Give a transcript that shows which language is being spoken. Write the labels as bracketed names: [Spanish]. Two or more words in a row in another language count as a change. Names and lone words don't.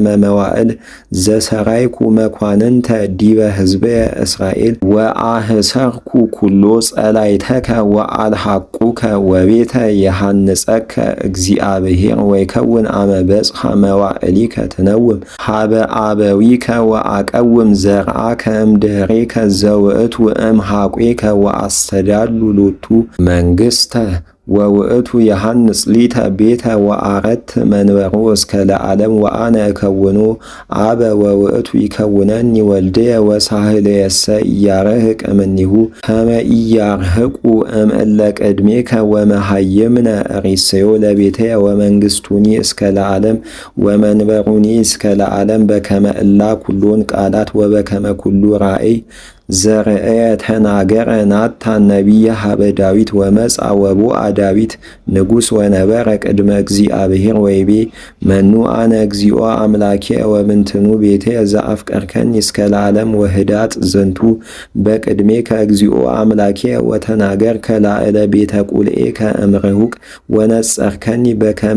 [Geez] መዋዕል ዘሰራይኩ መኳንንተ ዲበ ሕዝበየ እስራኤል ወአህሰርኩ ኩሎ ጸላይተከ ወአልሐቁከ ወቤተ የሃንጸከ እግዚአብሔር ወይከውን አመ በጽሐ መዋዕሊከ ትነውም ሀበ አበዊከ ወአቀውም ዘርአከ እምድኅሬከ ዘውእቱ እምሐቄከ ወአስተዳሉ ሎቱ መንግሥተ ወውእቱ የሃንጽ ሊተ ቤተ ወአረት መንበሮ እስከ ለዓለም ወአነ እከውኖ አበ ወውእቱ ይከውነኒ ወልድየ ወሳህልየሰ ኢያርህቅ እምኔሁ ከመ ኢያርህቁ እምእለ ቅድሜከ ወመሃይምነ ሪሰዮ ለቤትየ ወመንግሥቱኒ እስከ ለዓለም ወመንበሩኒ እስከ ለዓለም በከመ እላ ኩሎን ቃላት ወበከመ ኩሉ ራእይ ዘርእየ ተናገረ ናታን ነቢየ ሀበ ዳዊት ወመጽአ ወቦአ ዳዊት ንጉሥ ወነበረ ቅድመ እግዚአብሔር ወይቤ መኑ አነ እግዚኦ አምላኬ ወምንትኑ ቤቴ ዘአፍቀርከኒ እስከ ለዓለም ወህዳጥ ዝንቱ በቅድሜከ እግዚኦ አምላኬ ወተናገርከ ላዕለ ቤተ ቁልኤከ እምርሁቅ ወነጸርከኒ በከመ